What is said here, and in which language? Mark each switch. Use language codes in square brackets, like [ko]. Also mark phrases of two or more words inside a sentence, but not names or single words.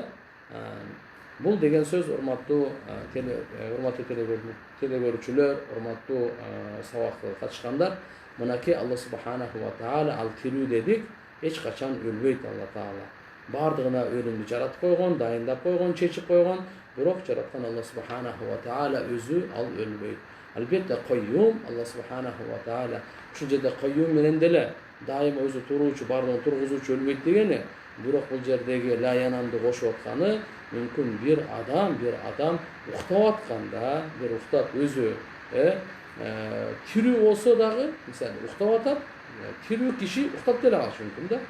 [ky] Бул деген сөз урматтуу телегөрүүчүлөр, урматтуу сабакка катышкандар, мынакей [ar] الله سبحانه وتعالى [ky] ал тирүү дедик, эч качан өлбөйт Алла Таала. Бардыгына өлүмдү жаратып койгон, дайындап койгон, чечип койгон, бирок жараткан [ar] الله سبحانه وتعالى [ky] өзү ал өлбөйт. Албетте кайюм [ar] الله سبحانه وتعالى [ky] ушул жерде кайюм менен деле дайыма өзү туруучу, бардыгын тургузуучу өлбөйт дегени. Бирок бул жердеги la yanamды кошуп атканы мүмкүн бир адам уктап атканда, бир уктап өзү тирүү болсо дагы, мисалы, уктап атат, тирүү киши уктап деле калышы мүмкүн да.